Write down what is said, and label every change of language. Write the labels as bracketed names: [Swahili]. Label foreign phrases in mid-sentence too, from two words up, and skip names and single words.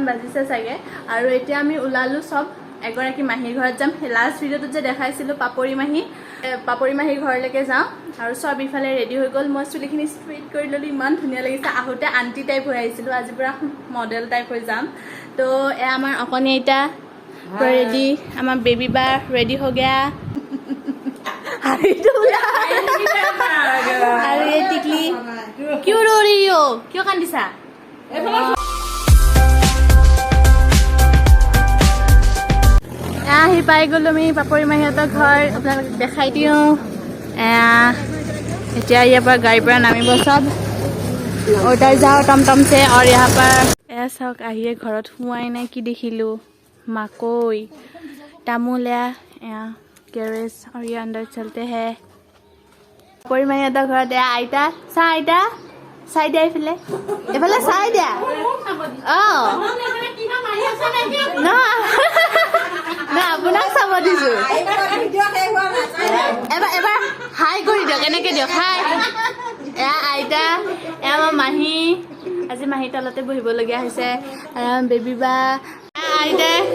[Assamese] বাজিছে চাগে আৰু এতিয়া আমি ওলালোঁ চব এগৰাকী মাহীৰ ঘৰত যাম লাষ্ট ভিডিঅ'টোত যে দেখাইছিলোঁ পাপৰি মাহীৰ ঘৰলৈকে যাওঁ আৰু চব ইফালে ৰেডি হৈ গ'ল মই চুলিখিনি ষ্ট্ৰেইট কৰি ল'লোঁ ইমান ধুনীয়া লাগিছে আহোঁতে আণ্টি টাইপ হৈ আহিছিলোঁ আজি পূৰা মডেল টাইপ হৈ যাম তো এয়া আমাৰ অকণি আইতা পূৰা ৰেডি আমাৰ বেবী বা ৰেডি হৈ গয়া আৰু এই টিকলি [Hindi] क्यों रो रही हो [Assamese] কিয় কান্দিছা আহি পাই গ'লো আমি পাপৰি মাহীহঁতৰ ঘৰ আপোনালোকক দেখাই দিওঁ এতিয়া ইয়াৰ পৰা গাড়ীৰ পৰা নামিব চব উধাৰ যাওঁ টমটম [Hindi] से और यहाँ पर [Assamese] এয়া চাওক আহিয়ে ঘৰত সোমাই নাই কি দেখিলোঁ মাকৈ তামোল এয়া [Hindi] गैरेज और ये अंदर चलते हैं [Assamese] পাপৰি মাহীহঁতৰ ঘৰত এয়া আইতা চাহ আইতা চাই দিয়া এইফালে চাই দিয়া না আপোনাক চাব দিছো এবাৰ হাই কৰি দিয়ক এনেকে দিয়ক হাই এয়া আইতা এয়া আমাৰ মাহী আজি মাহী তলতে বহিবলগীয়া হৈছে বেবী বা আইতাই